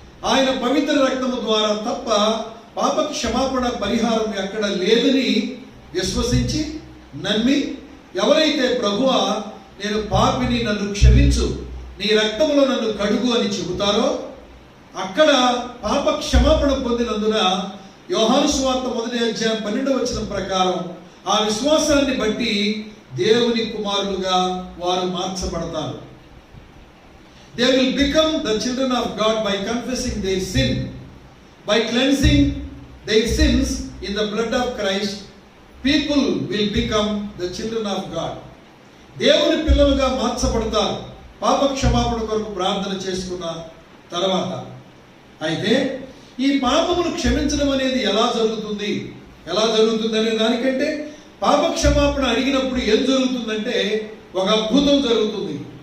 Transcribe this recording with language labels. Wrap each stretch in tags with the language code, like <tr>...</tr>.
<te>ఆయన పవిత్ర రక్తము ద్వారా తప్ప పాప క్షమాపణ పరిహారం ఎక్కడ లేదని విశ్వసించి నమ్మి ఎవరైతే ప్రభువా నేను పాపిని, నన్ను క్షమించు, నీ రక్తములో నన్ను కడుగు అని చెబుతారో అక్కడ పాప క్షమాపణ పొందినందున యోహాను సువార్త 1వ అధ్యాయం 12వ వచనం ప్రకారం ఆ విశ్వాసాన్ని బట్టి దేవుని కుమారులుగా వారు మార్చబడతారు.</te> <en>They will become the children of God by confessing their sin, by cleansing their sins in the blood of Christ. People will become the children of God.</en> <te>దేవుని పిల్లలుగా మార్చబడతారు పాప క్షమాపణ కొరకు ప్రార్థన చేసుకున్న తర్వాత. అయితే ఈ పాపమును క్షమించడం అనేది ఎలా జరుగుతుంది అనే దానికంటే పాప క్షమాపణ అడిగినప్పుడు ఏం జరుగుతుందంటే ఒక అద్భుతం జరుగుతుంది.</te>